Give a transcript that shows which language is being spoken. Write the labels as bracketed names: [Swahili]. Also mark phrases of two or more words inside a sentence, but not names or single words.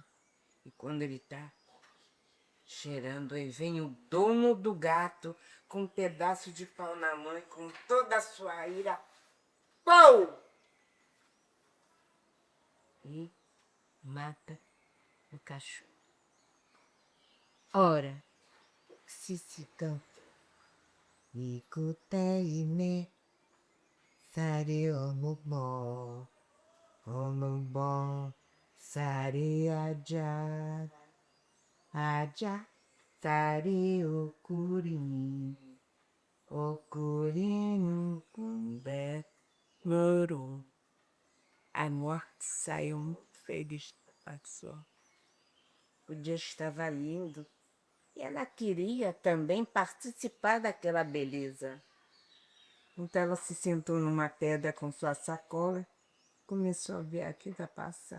[Portuguese] E quando ele tá cheirando, aí vem o dono do gato com um pedaço de pau na mão e com toda a sua ira. Pou! E mata o cachorro. Ora, se canta. Icuteime, sare omubó, omubó, sare ajá, ajá, sare ocurim, ocurim cumbé, moro. A morte saiu muito feliz da pessoa. O dia estava lindo e ela queria também participar daquela beleza. Então ela se sentou numa pedra com sua sacola, começou a ver a vida passar.